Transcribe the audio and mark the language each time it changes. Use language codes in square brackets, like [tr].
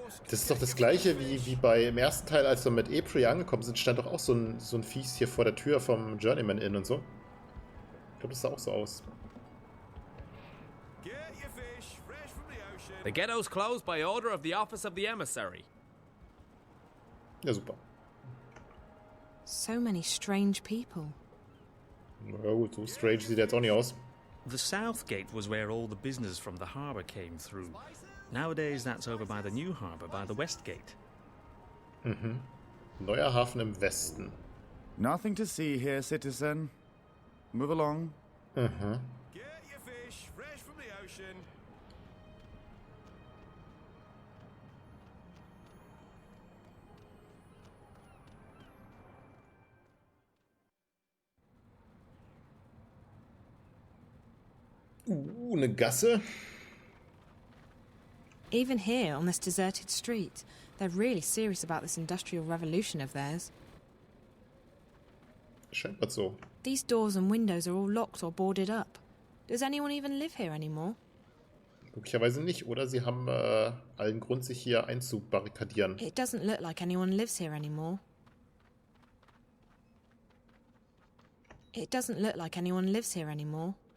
[de] Das ist doch das gleiche wie im ersten Teil, als wir mit April angekommen sind, stand doch auch so ein Viech hier vor der Tür vom Journeyman Inn und so. Ich glaube, das sah auch so aus. [en] The ghetto's closed by order of the office of the emissary. [de] Ja, super. [en] So many strange people. [de] Na gut, so strange sieht er jetzt auch nicht aus. [en] The south gate was where all the business from the harbour came through. Nowadays that's over by the new harbour, by the west gate. [de] Neuer Hafen im Westen. [en] Nothing to see here, citizen. Move along. Get your fish fresh from the ocean. [de] Eine Gasse. [en] Even here, on this deserted street, they're really serious about this industrial revolution of theirs. [de] Scheint so. [en] These doors and windows are all locked or boarded up. Does anyone even live here anymore? [de] Möglicherweise nicht, oder sie haben allen Grund, sich hier einzubarrikadieren. [en] It doesn't look like anyone lives here anymore. It doesn't look like anyone lives here anymore.